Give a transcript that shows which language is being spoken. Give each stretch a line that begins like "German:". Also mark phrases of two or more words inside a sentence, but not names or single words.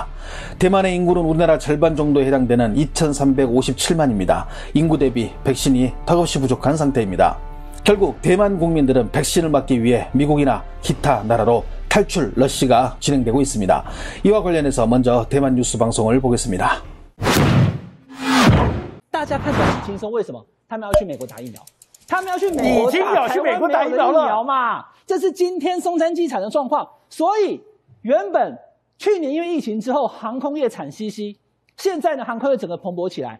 Korean: 대만의 인구는 우리나라 절반 정도에 해당되는 2357만입니다. 인구 대비 백신이 턱없이 부족한 상태입니다. 결국 대만 국민들은 백신을 맞기 위해 미국이나 기타 나라로 탈출 러시가 진행되고 있습니다. 이와 관련해서 먼저 대만 뉴스 방송을 보겠습니다.
Chinese: 大家看起来很轻松，为什么？他们要去美国打疫苗，他们要去美国打台湾没有的疫苗嘛？这是今天松山机场的状况。所以原本去年因为疫情之后，航空业惨兮兮，现在呢，航空业整个蓬勃起来。